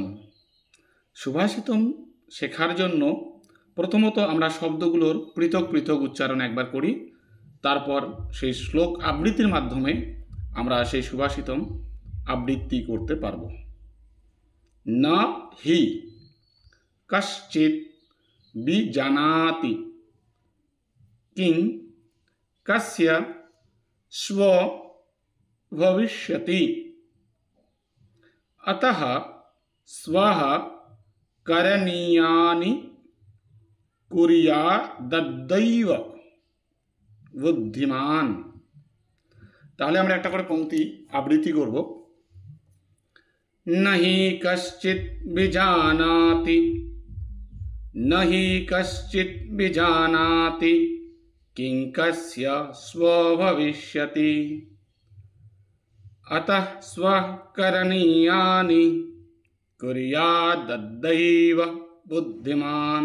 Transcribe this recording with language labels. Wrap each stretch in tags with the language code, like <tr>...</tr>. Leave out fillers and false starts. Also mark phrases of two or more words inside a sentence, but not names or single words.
<bn>সুভাষিতম শেখার জন্য প্রথমত আমরা শব্দগুলোর পৃথক পৃথক উচ্চারণ একবার করি, তারপর সেই শ্লোক আবৃত্তির মাধ্যমে আমরা সেই সুভাষিতম আবৃত্তি করতে পারব।</bn> <sa>না হি কশ্চিৎ বিজানাতি কিং কস্য স্ব ভবিষ্যতি अतः स्वः करणीयानि कुर्याद्दैव बुद्धिमान।</sa> <bn>তাহলে আমরা একটা করে পংক্তি আবৃত্তি করব।</bn> <sa>नहि कश्चित् विजानाति नहि कश्चित् विजानाति किं कस्य स्वभविष्यति अतः स्वः करणीयानि कुर्याद्दैव बुद्धिमान।</sa>